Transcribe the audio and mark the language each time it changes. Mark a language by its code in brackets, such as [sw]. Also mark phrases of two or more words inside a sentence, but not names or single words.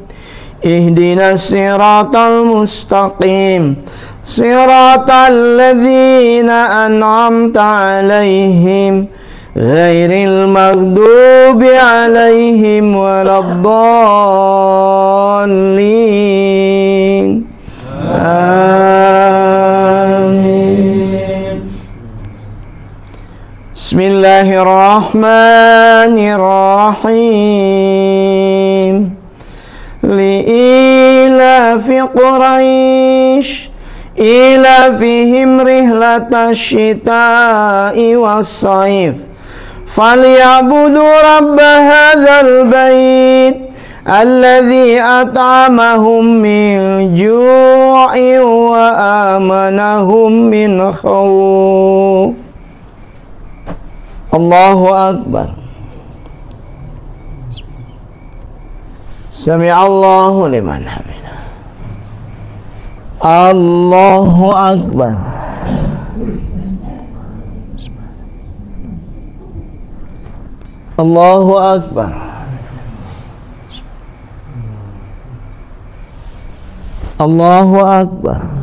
[ar] اهدنا الصراط المستقيم صراط الذين أنعمت عليهم غير المغضوب عليهم ولا الضالين. Amin. Bismillahirrahmanirrahim. لإيلاف قريش إيلافهم رحلة الشتاء والصيف فليعبدوا رب هذا البيت الذي أطعمهم من جوع وآمنهم من خوف. الله أكبر. سمع الله لمن حمده. الله أكبر. الله أكبر. الله أكبر.